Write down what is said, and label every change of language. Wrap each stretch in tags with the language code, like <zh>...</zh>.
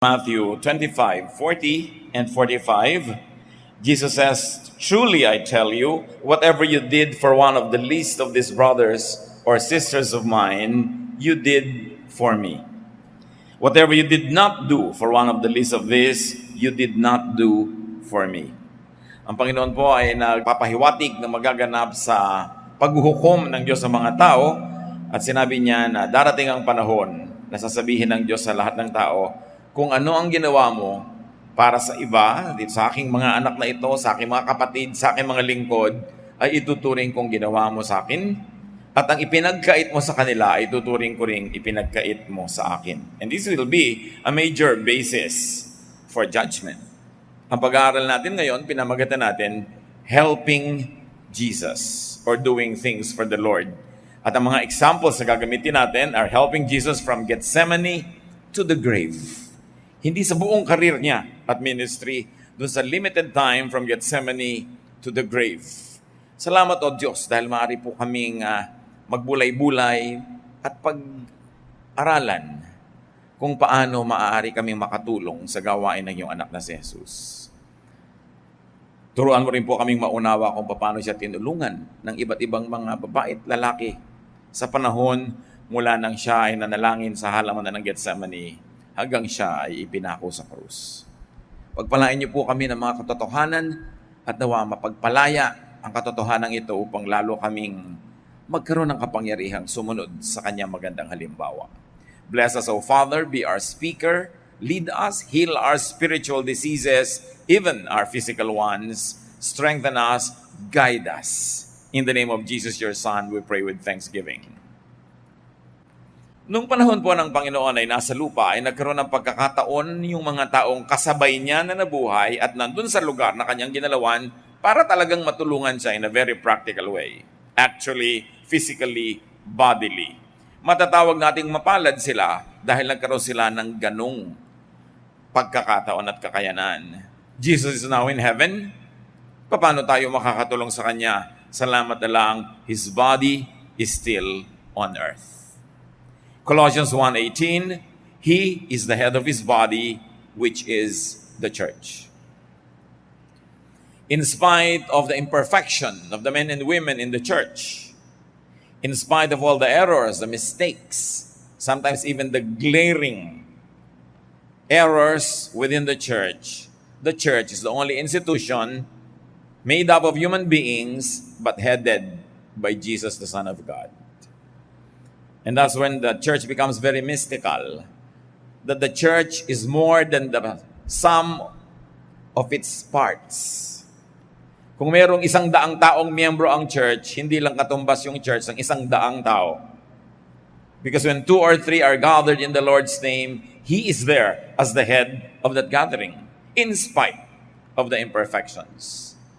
<en>Matthew 25:40 and 45, Jesus says, "Truly I tell you, whatever you did for one of the least of these brothers or sisters of mine, you did for me. Whatever you did not do for one of the least of these, you did not do for me."</en> <tl>Ang Panginoon po ay nagpapahiwatig na magaganap sa paghuhukom ng Diyos sa mga tao, at sinabi niya na darating ang panahon na sasabihin ng Diyos sa lahat ng tao, kung ano ang ginawa mo para sa iba, dito sa aking mga anak na ito, sa aking mga kapatid, sa aking mga lingkod, ay ituturing kong ginawa mo sa akin. At ang ipinagkait mo sa kanila, ay ituturing ko ring ipinagkait mo sa akin.</tl> <en>And this will be a major basis for judgment.</en> <tl>Ang pag-aaral natin ngayon, pinamagatan natin,</tl> <en>Helping Jesus, or doing things for the Lord.</en> <tl>At ang mga examples na gagamitin natin</tl> <en>are helping Jesus from Gethsemane to the grave.</en> <tl>Hindi sa buong karir niya at ministry, dun sa</tl> <en>limited time from Gethsemane to the grave.</en> <tl>Salamat o Diyos dahil maaari po kaming magbulay-bulay at pag-aralan kung paano maaari kaming makatulong sa gawain ng iyong anak na si Jesus. Turuan mo rin po kaming maunawa kung paano siya tinulungan ng iba't ibang mga babae at lalaki sa panahon mula nang siya ay nanalangin sa halaman ng Gethsemane hanggang siya ay ipinako sa krus. Pagpalain niyo po kami ng mga katotohanan at nawa mapagpalaya ang katotohanan ito upang lalo kaming magkaroon ng kapangyarihang sumunod sa kanyang magandang halimbawa.</tl> <en>Bless us, O Father, be our speaker, lead us, heal our spiritual diseases, even our physical ones, strengthen us, guide us. In the name of Jesus, your Son, we pray with thanksgiving.</en> <tl>Nung panahon po ng Panginoon ay nasa lupa, ay nagkaroon ng pagkakataon yung mga taong kasabay niya na nabuhay at nandun sa lugar na kanyang ginalawan para talagang matulungan siya</tl> <en>in a very practical way. Actually, physically, bodily.</en> <tl>Matatawag nating mapalad sila dahil nagkaroon sila ng ganong pagkakataon at kakayanan.</tl> <en>Jesus is now in heaven.</en> <tl>Paano tayo makakatulong sa Kanya? Salamat na lang,</tl> <en>His body is still on earth. Colossians 1:18, He is the head of His body, which is the church. In spite of the imperfection of the men and women in the church, in spite of all the errors, the mistakes, sometimes even the glaring errors within the church is the only institution made up of human beings but headed by Jesus, the Son of God. And that's when the church becomes very mystical. That the church is more than the sum of its parts.</en> <tl>Kung mayroong 100 taong miyembro ang church, hindi lang katumbas yung church ng 100 tao.</tl> <en>Because when 2 or 3 are gathered in the Lord's name, He is there as the head of that gathering, in spite of the imperfections.</en>